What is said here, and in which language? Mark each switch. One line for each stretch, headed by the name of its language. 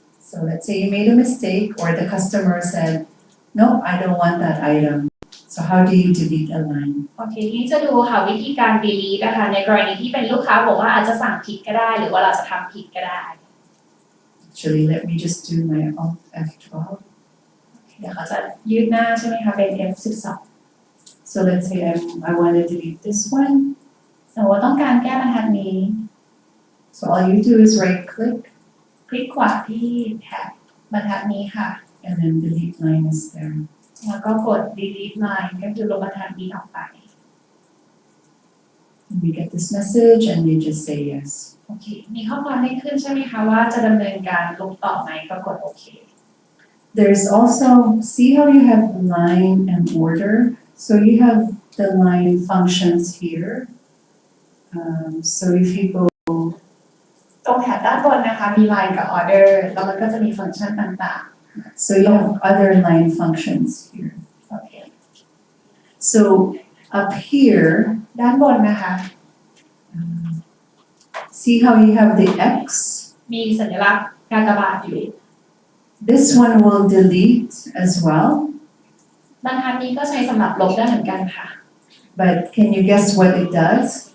English: So let's say you made a mistake or the customer said, no, I don't want that item. So how do you delete a line?
Thai: โอเคทีนี้จะดูค่ะวิธีการ delete นะคะในกรณีที่เป็นลูกค้าบอกว่าอาจจะสั่งผิดก็ได้หรือว่าเราจะทำผิดก็ได้
English: Actually, let me just do my Alt F12.
Thai: เดี๋ยวเขาจะยืดหน้าใช่ไหมคะเป็น F12
English: So let's say I want to delete this one.
Thai: สมมติว่าต้องการแก้บรรทัดนี้
English: So all you do is right click
Thai: คลิกขวาที่แท็บบรรทัดนี้ค่ะ
English: and then delete line is there.
Thai: แล้วก็กด delete line ก็คือลบบรรทัดนี้ออกไป
English: And you get this message and you just say yes.
Thai: โอเค มีข้อความให้ขึ้นใช่ไหมคะว่าจะดำเนินการลบต่อไหมก็กดโอเค
English: There's also, see how you have line and order? So you have the line functions here. So if you go,
Thai: ตรงแถบด้านบนนะคะมี line กับ order แล้วมันก็จะมีฟังก์ชันต่าง
English: so you have other line functions here.
Thai: ๆโอเค
English: So up here,
Thai: ด้านบนนะคะ
English: see how you have the X?
Thai: มีสัญลักษณ์กากบาทอยู่
English: This one will delete as well.
Thai: บรรทัดนี้ก็ใช้สำหรับลบได้เหมือนกันค่ะ
English: But can you guess what it does?